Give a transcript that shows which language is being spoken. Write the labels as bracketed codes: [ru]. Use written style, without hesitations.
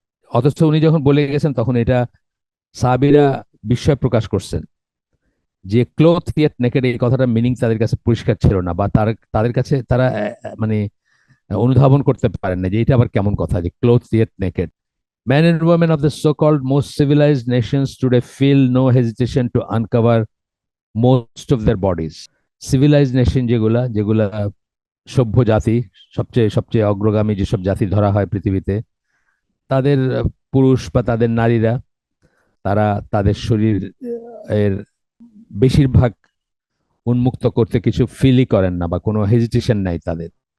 [bn] অথচ উনি যখন বলে গেছেন তখন এটা সাহাবীরা বিস্ময় প্রকাশ করছেন যে [en] cloth yet naked, [bn] এই কথাটার মিনিং তাদের কাছে পরিষ্কার ছিল না, বা তাদের কাছে তারা মানে অনুধাবন করতে পারেন না যে এটা আবার কেমন কথা, যে cloth yet naked. [en] Men and women of the so-called most civilized nations today feel no hesitation to uncover most of their bodies. Civilized nation [bn] যেগুলা যেগুলা সভ্য জাতি, সবচেয়ে সবচেয়ে অগ্রগামী যেসব জাতি ধরা হয় পৃথিবীতে, তাদের পুরুষ বা তাদের নারীরা, তারা তাদের শরীর এর বেশিরভাগ উন্মুক্ত করতে কিছু ফিলই করেন না বা কোনো হেজিটেশন নাই তাদের।